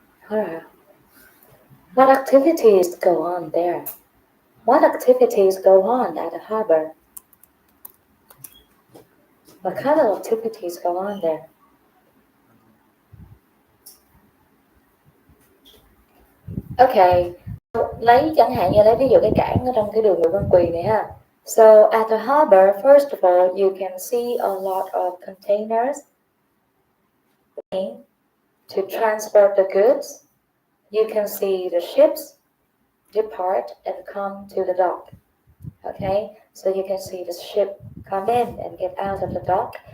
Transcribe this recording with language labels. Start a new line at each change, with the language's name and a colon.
English: Alright. What activities go on there? What activities go on at the harbor? What kind of activities go on there?
Vietnamese: Okay, lấy chẳng hạn như lấy ví dụ cái cảng ở trong cái đường Nguyễn Văn Quỳ này ha.
English: So at the harbor, first of all, you can see a lot of containers to transport the goods. You can see the ships depart and come to the dock. Okay, so you can see the ship come in and get out of the dock.